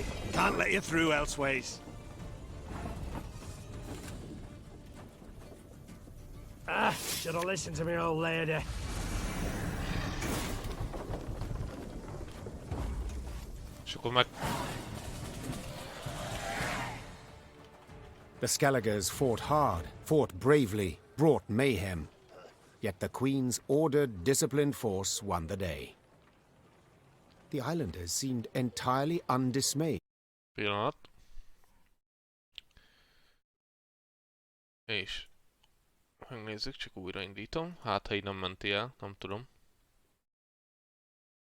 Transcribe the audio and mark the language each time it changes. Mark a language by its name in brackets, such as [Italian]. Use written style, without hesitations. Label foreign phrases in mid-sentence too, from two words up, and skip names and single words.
[English] Can't let you through elseways. Should have listened to me old lady. [Hungarian] És akkor meg... [English] The Skelligers fought hard, fought bravely, brought mayhem. Yet the Queen's ordered, disciplined force won the day. The islanders seemed entirely undismayed. [Hungarian] Pillanat. És... megnézzük, csak újraindítom. Hát, ha így nem menti el, nem tudom.